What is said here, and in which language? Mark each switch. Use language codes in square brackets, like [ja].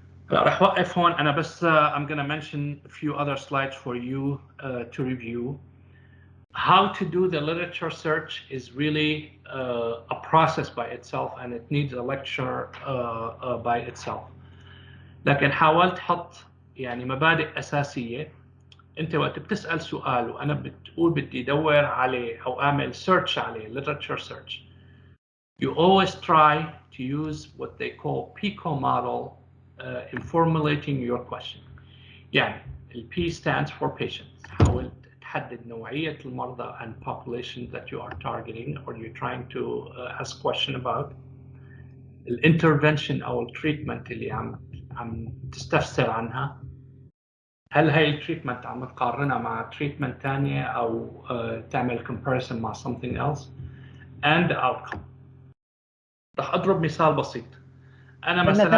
[ar] راح وقف هون أنا بس [en] I'm going to mention a few other slides for you to review. How to do the literature search is really a process by itself, and it needs a lecture by itself. [ar] لكن حاولت حط يعني مبادئ أساسية. أنت وقت بتسأل سؤال وأنا بتقول بدي أدور عليه أو أعمل [en] search عليه, literature search, you always try to use what they call PICO model in formulating your question. يعني ال P stands for patients. [ar] حاول تحدد نوعية المرضى [en] and population that you are targeting or you're trying to ask question about. [ar] ال intervention أو ال treatment اللي عم تستفسر عنها. هل هاي التريتمنت عم تقارنها مع تريتمنت ثانية أو تعمل comparison مع [en] something else, and the outcome. [ar] رح أضرب مثال بسيط. أنا مثلا